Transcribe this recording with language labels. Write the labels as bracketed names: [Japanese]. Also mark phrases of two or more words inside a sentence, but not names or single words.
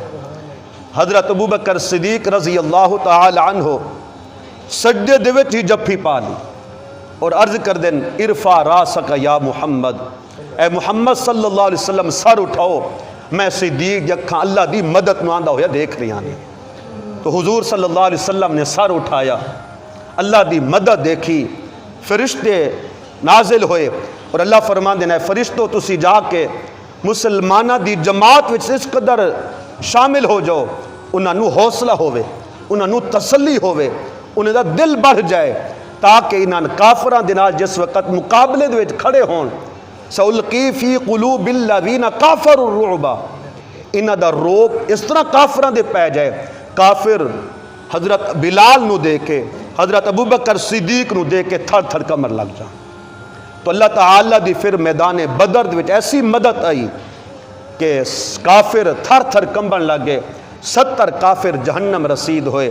[Punjabi] حضرت ابو بکر صدیق [Arabic] رضی اللہ تعالی عنہ [Punjabi] سجدے دے وچ ہی جپھی پا لی اور عرض کر دیں [Arabic] ارفع راسک یا محمد، [Punjabi] اے محمد [Arabic] صلی اللہ علیہ وسلم [Punjabi] سر اٹھاؤ، میں صدیق یکھاں اللہ دی مدد نو آندا ہویا دیکھ رہی آنے۔ تو حضور [Arabic] صلی اللہ علیہ وسلم [Punjabi] نے سر اٹھایا، اللہ دی مدد دیکھی، فرشتے نازل ہوئے اور اللہ فرمان دینا ہے فرشتوں تسی جا کے مسلمانہ دی جماعت وچ اس قدر شامل ہو جاؤ، انہاں نو حوصلہ ہوئے، انہاں نو تسلی ہوئے، انہاں دا دل بڑھ جائے، تاکہ انہاں کافران دنال جس وقت مقابلے دے وچ کھڑے ہون، [Arabic] سَأُلْقِي فِي قُلُوبِ الَّذِينَ كَافَرُوا الرُّعْبَ، [Punjabi] انہاں دا روب اس طرح کافران دے پہ جائے، کافر حضرت بلال نو دے کے حضرت ابو بکر صدیق نو دے کے تھر تھر کمر لگ جائیں۔ تو اللہ تعالیٰ دی پھر میدان بدر دے وچ ایسی مدد آئی کہ کافر تھر تھر کمبن لگے، 70 کافر جہنم رسید ہوئے۔